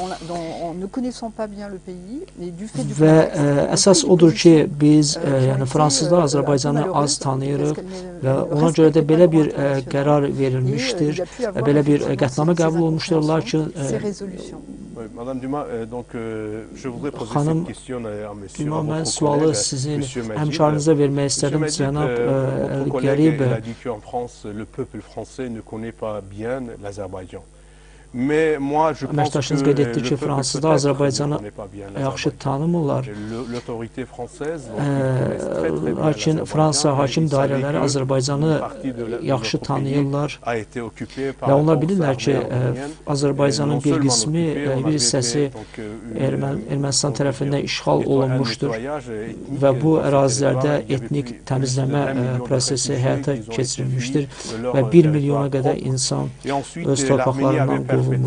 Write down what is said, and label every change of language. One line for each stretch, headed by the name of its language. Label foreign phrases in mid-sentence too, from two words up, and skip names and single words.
Azerbaijani: və əsas odur ki, biz yəni fransızlar Azərbaycanı az tanıyırıq və ona görə də belə bir qərar verilmişdir, belə bir qətnamə qəbul olmuşdur, lakin
French: Madame Dumas, donc je voudrais poser cette question à monsieur.
Azerbaijani: Mən sualı sizin həmkarınıza vermək istədim, cənab Qərib.
French: Il a dit qu'en France, le peuple français ne connaît pas bien l'Azerbaïdjan.
Azerbaijani: Əməkdaşınız qeyd etdi ki, fransızlar Azərbaycanı yaxşı tanımırlar. Lakin Fransa hakim dairələri Azərbaycanı yaxşı tanıyırlar və onlar bilirlər ki, Azərbaycanın bir qismi, bir hissəsi Ermənistan tərəfindən işğal olunmuşdur və bu ərazilərdə etnik təmizləmə prosesi həyata keçirilmişdir və 1 milyona qədər insan öz torpaqlarından qovulmuşdur.